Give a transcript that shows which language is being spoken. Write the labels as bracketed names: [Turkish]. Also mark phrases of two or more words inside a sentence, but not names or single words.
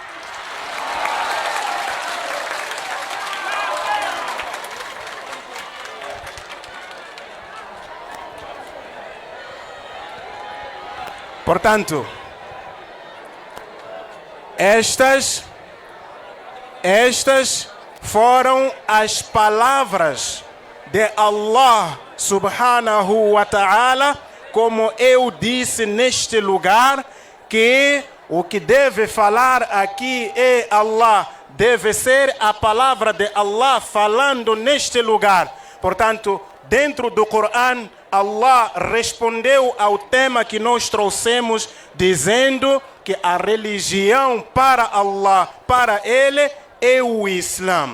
[Portuguese] Portanto, estas foram as palavras de Allah subhanahu [Arabic] وتعالى, [Portuguese] como eu disse neste lugar, que o que deve falar aqui é Allah, deve ser a palavra de Allah falando neste lugar. Portanto, dentro do Corão, Allah respondeu ao tema que nós trouxemos, dizendo que a religião para Allah, para Ele, é o Islã.